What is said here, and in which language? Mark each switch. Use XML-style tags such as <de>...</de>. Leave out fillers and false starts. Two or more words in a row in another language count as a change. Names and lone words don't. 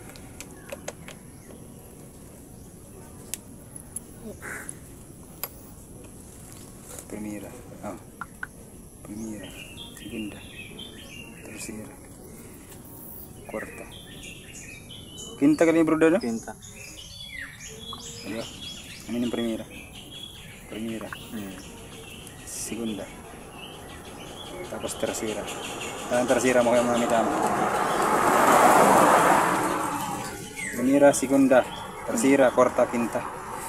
<es>Primera. Oh. Primera. Segunda. Tercera. Cuarta. Quinta</es> <tl>kali bro no?</tl> <es>Pinta.</es> <tl>Diba? Ano yung primera?</tl> <es>Primera. Segunda.</es> <tl>Tapos tercera. Ang tercera mo kaya mga tama.</tl> <es>Primera, segunda, tercera, cuarta, quinta.</es>